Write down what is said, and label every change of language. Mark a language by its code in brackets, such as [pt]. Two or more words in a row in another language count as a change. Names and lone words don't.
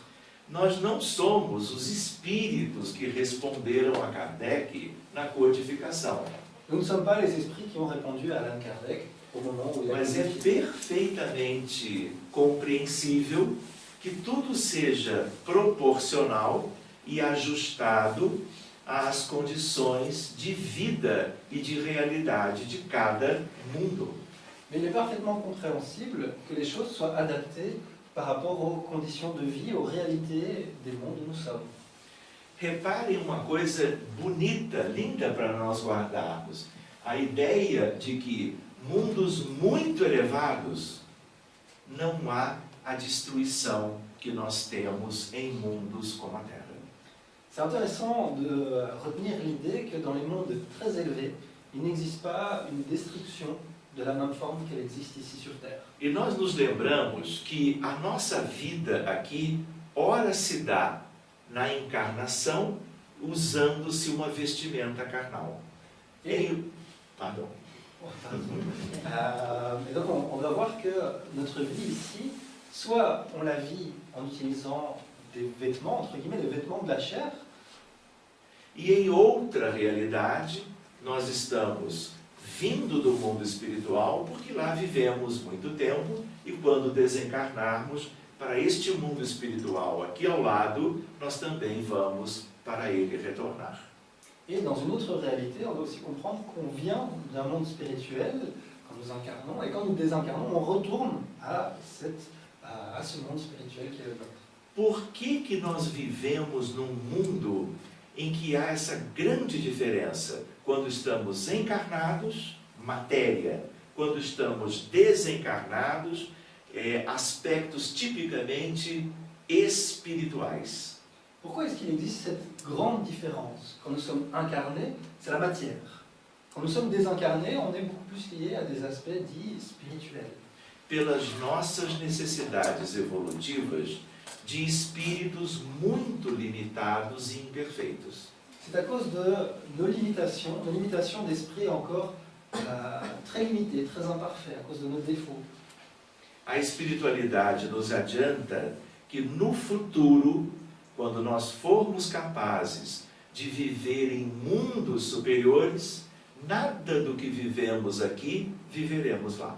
[pt] Nós não somos os espíritos que responderam a Kardec na codificação. [fr] Nous ne sommes pas les esprits qui ont répondu à Allan Kardec au moment où il a [pt] Mas é [fr] codifié. [pt] perfeitamente compreensível que tudo seja proporcional e ajustado às condições de vida e de realidade de cada mundo. [fr] Mais il est parfaitement compréhensible que les choses soient adaptées par rapport aux conditions de vie, aux réalités des mondes où nous sommes. [pt] Reparem uma coisa bonita, linda para nós guardarmos. A ideia de que mundos muito elevados não há a destruição que nós temos em mundos como a Terra. [fr] C'est intéressant de retenir l'idée que dans les mondes très élevés, il n'existe pas une destruction de la même forme qu'elle existe ici sur Terre. [pt] E nós nos lembramos que a nossa vida aqui, ora se dá na encarnação, usando-se uma vestimenta carnal. [fr] Pardon. Et donc on doit voir que notre vie ici, soit on la vit en utilisant des vêtements, entre guillemets, des vêtements de la chair, [pt] E em outra realidade, nós estamos vindo do mundo espiritual, porque lá vivemos muito tempo, e quando desencarnarmos para este mundo espiritual aqui ao lado, nós também vamos para ele retornar. [fr] et dans une autre réalité, on doit aussi comprendre qu'on vient d'un monde spirituel quand nous incarnons, et quand nous désincarnons, on retourne à ce monde spirituel qui est le nôtre. [pt] Por que nós vivemos num mundo em que há essa grande diferença? Quando estamos encarnados, matéria. Quando estamos desencarnados, aspectos tipicamente espirituais. [fr] Pourquoi est-ce qu'il existe cette grande différence? Quand nous sommes incarnés, c'est la matière. Quand nous sommes désincarnés, on est beaucoup plus lié à des aspects dits spirituels. [pt] Pelas nossas necessidades evolutivas de espíritos muito limitados e imperfeitos. [fr] C'est à cause de nos limitations d'esprit encore très limitées, très imparfaites, à cause de nos défauts. [pt] A espiritualidade nos adianta que no futuro, quando nós formos capazes de viver em mundos superiores, nada do que vivemos aqui, viveremos lá.